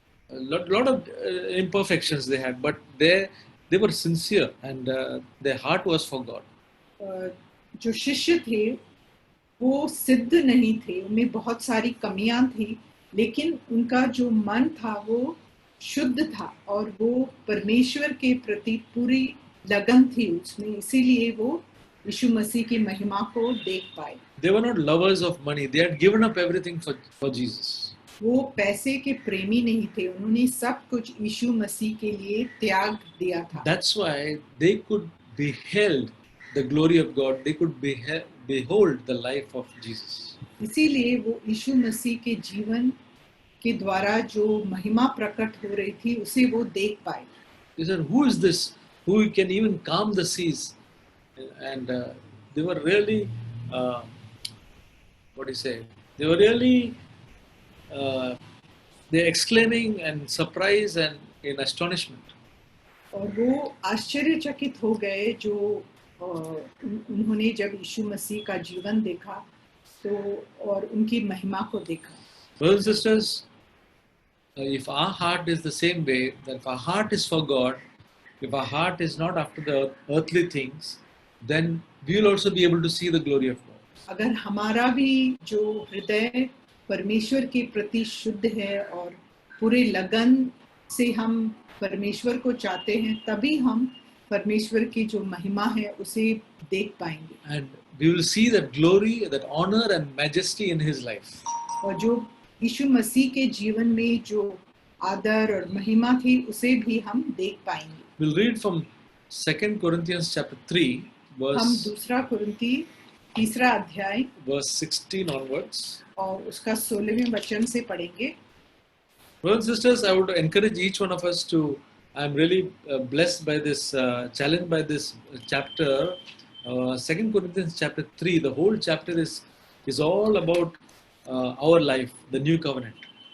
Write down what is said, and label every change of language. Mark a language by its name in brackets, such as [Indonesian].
[English] Lot of imperfections they had, but they were sincere and their heart was for God. [Hindi] जो शिष्य थे वो सिद्ध नहीं थे, उनमें बहुत सारी कमियां थी, लेकिन उनका जो मन था वो शुद्ध था और वो परमेश्वर के प्रति पूरी लगन थी उसमें, इसीलिए वो यीशु मसीह की महिमा को देख पाए। [English] They were not lovers of money. They had given up everything for Jesus. [Hindi] वो पैसे के प्रेमी नहीं थे, उन्होंने सब कुछ यीशु मसीह के लिए त्याग दिया था। [English] That's why they could behold the glory of God. They could behold the life of Jesus. [Hindi] इसीलिए वो यीशु मसीह के जीवन के द्वारा जो महिमा प्रकट हो रही थी उसे वो देख पाए। [English] They said, "Who is this? Who can even calm the seas?" And they were really, what do you say? They were really, they're exclaiming and surprise and in astonishment. [Hindi] और वो आश्चर्यचकित हो गए जो उन्होंने जब यीशु मसीह का जीवन देखा तो और उनकी महिमा को देखा। [English] Brothers and sisters, if our heart is the same way, that if our heart is for God, if our heart is not after the earthly things, then we will also be able to see the glory of God. [Hindi] अगर हमारा भी जो हृदय परमेश्वर के प्रति शुद्ध है और पूरे लगन से हम परमेश्वर को चाहते हैं, तभी हम परमेश्वर की जो महिमा है उसे देख पाएंगे। [English] And we will see that glory, that honor and majesty in his life. [Hindi] और जो यीशु मसीह के जीवन में जो आदर और महिमा थी उसे भी हम देख पाएंगे. [English] We'll read from 2 Corinthians chapter 3, [Hindi] हम [English] verse [Hindi] दूसरा कुरिन्ती तीसरा अध्याय [English] 16 onwards. [Hindi] और उसका 16वें वचन से पढ़ेंगे. [English] Brothers and sisters, I would encourage each one of us to, I'm really blessed by this, challenged by this chapter, 2 Corinthians chapter 3. The whole chapter is all about our life, the new covenant.